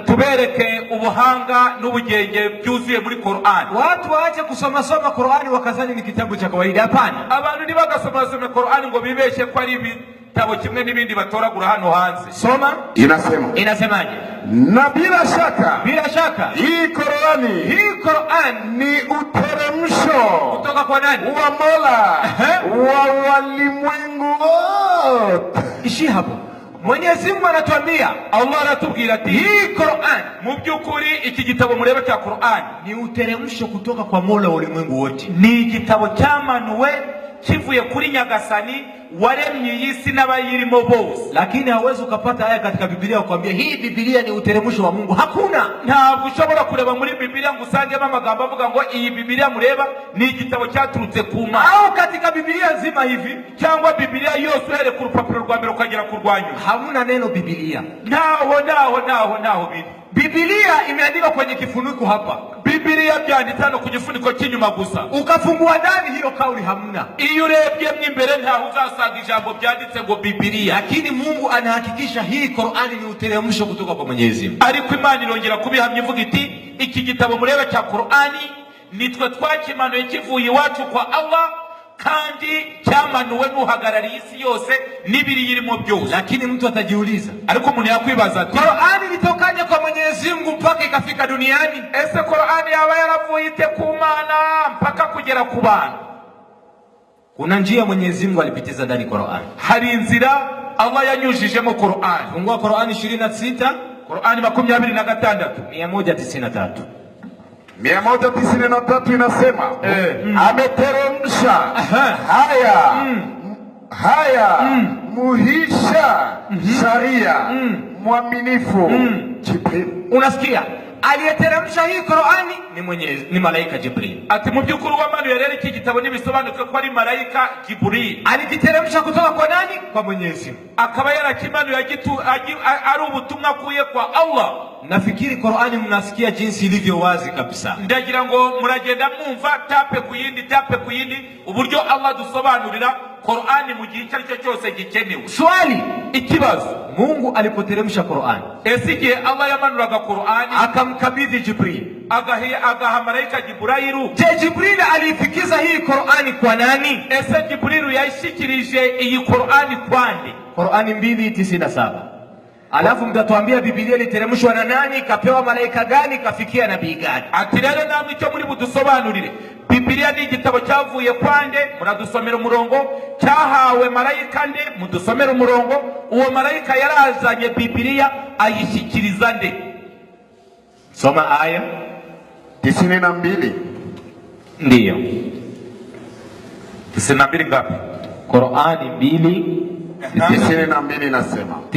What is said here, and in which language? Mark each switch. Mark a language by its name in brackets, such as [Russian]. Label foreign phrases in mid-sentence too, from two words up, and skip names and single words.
[Kinyarwanda] Tubereke ubuhanga n'ubugenge byuzuye muri Qur'ani. [Swahili] Watu waache kusoma Qur'ani wakazani ni kitabu cha kawaida. Hapana. [Kinyarwanda] Abantu nibagasoma Qur'ani ngo bibeshe ko ari ibitabo kimwe n'ibindi batoragura hano hanze. [Swahili] Soma. Inasemaje? Na bila shaka hii Qur'ani ni uteremsho kutoka kwa nani? Wa Mola wa walimwengu wote. Ishi hapo. Mwenyezi Mungu anatuambia, [Kinyarwanda] Allah anatubwira ati [Swahili] hii Qur'an, [Kinyarwanda] mu byukuri iki gitabo mureba cya Qur'an [Swahili] ni uteremsho kutoka kwa Mola wa ulimwengu wote. [Kinyarwanda] Ni igitabo cyamanuwe kivuye kuri Nyagasani waremye isi n'abayirimo bose. [Swahili] Lakini hauwezi ukapata aya katika Biblia ukwambia hii Biblia ni uteremsho wa Mungu. Hakuna. [Kinyarwanda] Ntabwo ushobora kureba muri Biblia ngo usangemo amagambo avuga ngo iyi Biblia mureba ni igitabo cyaturutse ku Mana. [Swahili] Au katika Biblia nzima hivi [Kinyarwanda] cyangwa Biblia yose uhere ku rupapuro rwa mbere ukagera ku rwanyu [Swahili] hamuna neno Biblia. [Kinyarwanda] Naho biri. [Swahili] Biblia imeandikwa kwenye kifuniko hapa. [Kinyarwanda] Biblia byanditse ku gifuniko cy'inyuma gusa. [Swahili] Ukafungua ndani hiyo kauli hamna. [Kinyarwanda] Iyo urebye mwimbere ntaho uzasanga ijambo byanditse ngo Biblia. [Swahili] Lakini Mungu anahakikisha hii Qur'ani ni uteremsho kutoka kwa Mwenyezi Mungu. [Kinyarwanda] Ariko Imana irongera kubihamya ivuga iti iki gitabo mureba cya Qur'ani nitwe twakimanuye kivuye iwacu kwa Allah, kandi cyamanuwe n'uhagarariye isi yose n'ibiri yirimo byose. [Swahili] Lakini mtu atajiuliza, [Kinyarwanda] ariko umuntu yakwibaza ati [Swahili] Qur'ani litokaje kwa Mwenyezi Mungu mpaka ikafika duniani? [Kinyarwanda] Ese Qur'ani yaba yaravuye ite ku Mana mpaka kugera ku bantu? [Swahili] Kuna njia Mwenyezi Mungu alipitiza ndani Qur'ani. [Kinyarwanda] Hari inzira Allah yanyujijemo Qur'ani. [Swahili] Fungua Qur'ani 26, Qur'ani 26 193. 193 inasema ameteremsha haya muhisha sharia mwaminifu Jibril. Unasikia? Aliyeteremsha hii Qur'ani ni malaika Jibril. [Kinyarwanda] Ati mu byukuri wamanuye rero iki gitabo nibisobanuka ko ari malaika Jibril. [Swahili] Alikiteremsha kutoka kwa nani? Kwa Mwenyezi Mungu. [Kinyarwanda] Akaba yarakimanuye ari ubutumwa kuye kwa Allah. [Swahili] Nafikiri Qur'ani mnasikia jinsi ilivyo wazi kabisa. [Kinyarwanda] Ndagira ngo muragenda mwumva tape ku yindi uburyo Allah dusobanurira Qur'ani mu gihe cyaricyo cyose gikenewe. [Swahili] Swali, [Kinyarwanda] ikibazo, [Swahili] Mungu alipoteremsha Qur'ani, [Kinyarwanda] esige Allah yamanuraga Qur'ani [Swahili] akamkabidhi Jibril, [Kinyarwanda] agaha malaika Jibril. [Swahili] Je, Jibril alifikiza hii Qur'ani kwa nani? [Kinyarwanda] Ese Jibril yashikirije iyi Qur'ani kwande? [Swahili] Qur'ani 2:97. Alafu mtatuambia Biblia iliteremshwa na nani, kapewa malaika gani, kafikia nabii gani? [Kinyarwanda] Ati rero namwe icyo muri budusobanurire, Biblia ni igitabo cyavuye kwande, muradusomera umurongo, cyahawe malaika nde, mudusomera umurongo, uwo malaika yarazanye Biblia ayishikiriza nde? [Swahili] Soma aya 92. Ndiyo. 92 ngapi? Qur'ani 92 inasema